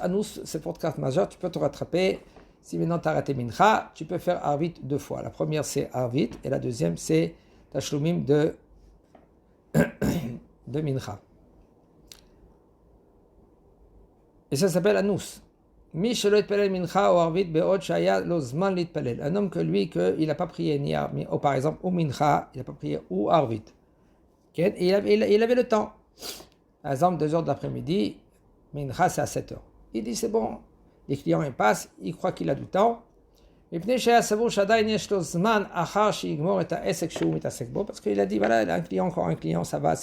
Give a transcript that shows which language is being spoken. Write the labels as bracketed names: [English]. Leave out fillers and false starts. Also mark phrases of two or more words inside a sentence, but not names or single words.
[French] Anus, c'est pour carte majeure, tu peux te rattraper. Si maintenant tu as raté Mincha, tu peux faire Arvit 2 fois. La première, c'est Arvit, et la deuxième, c'est Tashlumim de Mincha. Et ça s'appelle Anus. [Hebrew] מי שלא יתפלל מנחה או ערבית בעוד שהיה לו זמן להתפלל. [French] Un homme que lui, il n'a pas prié ni arvit, ou par exemple, ou mincha, il n'a pas prié, ou arvit. Okay? Et il avait le temps. Par exemple, 2 heures d'après-midi, mincha c'est à 7 heures. Il dit c'est bon, les clients ils passent, il croit qu'il a du temps. Parce qu'il a dit voilà, il a encore un client, ça va.